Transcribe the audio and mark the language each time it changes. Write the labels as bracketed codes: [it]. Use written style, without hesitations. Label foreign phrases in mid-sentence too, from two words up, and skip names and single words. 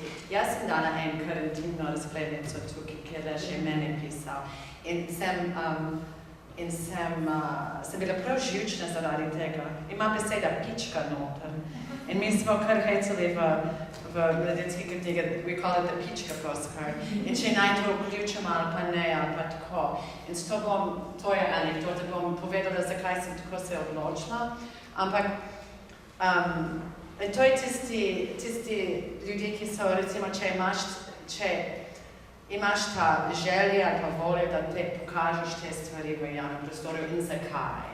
[sl] Jaz sem dala kar intimno razglednico tukaj, kjer je že mene pisal. In sem bila prav živčna zaradi tega. Ima beseda pička noter. In mi smo kar hecali v mladinski knjigi, [en] we call it the pička postcard. [sl] In če naj to vključimo ali pa ne, ali pa tako. In to je anekdota, bom povedala, zakaj sem tako se odločila. Ampak to je tisti ljudje, ki so, recimo, če imaš ta želja ali pa voljo, da te pokažeš te stvari v javnem prostoru in zakaj.